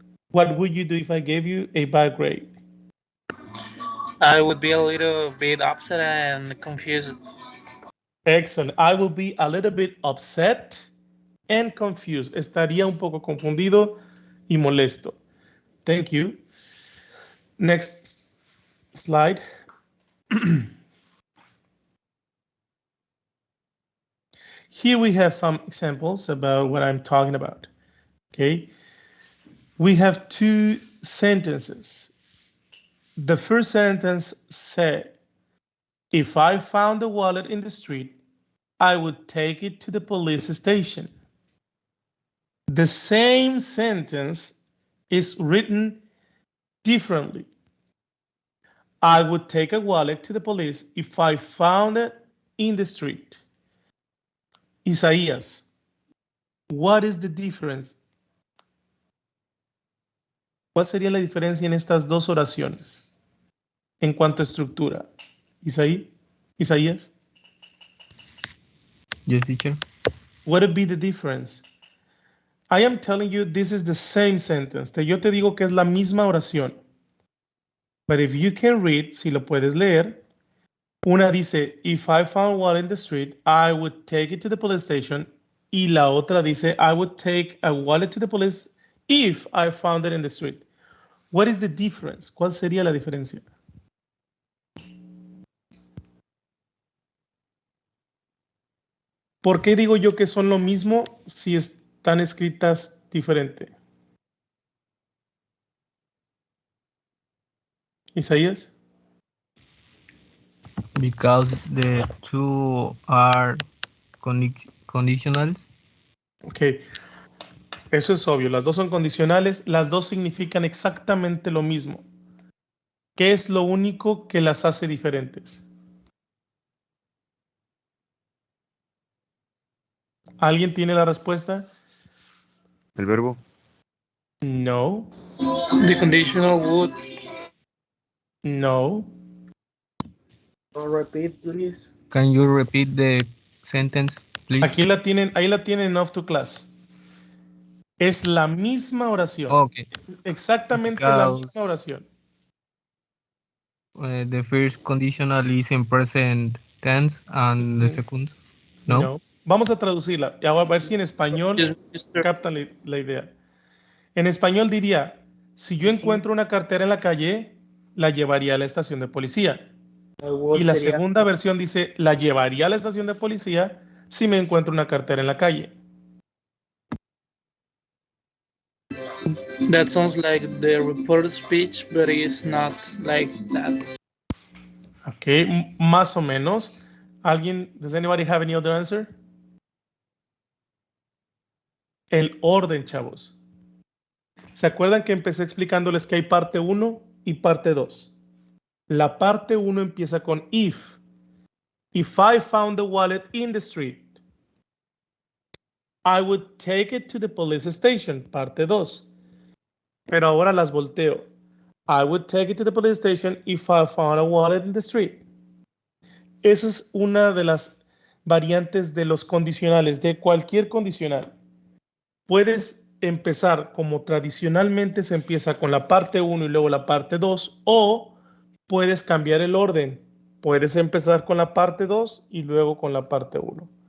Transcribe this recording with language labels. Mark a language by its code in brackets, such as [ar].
[en] What would you do if I gave you a bad grade? I would be a little bit upset and confused. Excellent. I will be a little bit upset and confused. [es] Estaría un poco confundido y molesto. [en] Thank you. Next slide. Here we have some examples about what I'm talking about. Okay. We have two sentences. The first sentence said, if I found a wallet in the street, I would take it to the police station. The same sentence is written differently. I would take a wallet to the police if I found it in the street. Isaías, what is the difference? [es] ¿Cuál sería la diferencia en estas dos oraciones en cuanto a estructura? Isaías? [en] Yes, teacher. What would be the difference? I am telling you this is the same sentence. [es] Yo te digo que es la misma oración. [en] But if you can read, si lo puedes leer, una dice, if I found one in the street, I would take it to the police station. Y la otra dice, I would take a wallet to the police if I found it in the street. What is the difference? [es] ¿Cuál sería la diferencia? ¿Por qué digo yo que son lo mismo si están escritas diferente? Isaías? [en] Because the two are conditionals. [es] Ok, eso es obvio. Las dos son condicionales. Las dos significan exactamente lo mismo. ¿Qué es lo único que las hace diferentes? ¿Alguien tiene la respuesta? El verbo. No. [en] The conditional would. No. Repeat, please. Can you repeat the sentence, please? [es] Aquí la tienen, ahí la tienen off to class. Es la misma oración. Okay. Exactamente la misma oración. [en] The first conditional is in present tense and the second, no? [es] Vamos a traducirla. Y a ver si en español captan la idea. En español diría, si yo encuentro una cartera en la calle, la llevaría a la estación de policía. Y la segunda versión dice, la llevaría a la estación de policía si me encuentro una cartera en la calle. [en] That sounds like the reported speech, but it's not like that. Ok, más o menos. ¿Alguien, does anybody have any other answer? [es] El orden, chavos. ¿Se acuerdan que empecé explicándoles que hay parte 1 y parte 2? La parte 1 empieza con if. [en] If I found the wallet in the street, I would take it to the police station. Parte 2. Pero ahora las volteo. I would take it to the police station if I found a wallet in the street. [es] Esa es una de las variantes de los condicionales, de cualquier condicional. Puedes empezar como tradicionalmente se empieza con la parte 1 y luego la parte 2, o puedes cambiar el orden. Puedes empezar con la parte 2 y luego con la parte 1.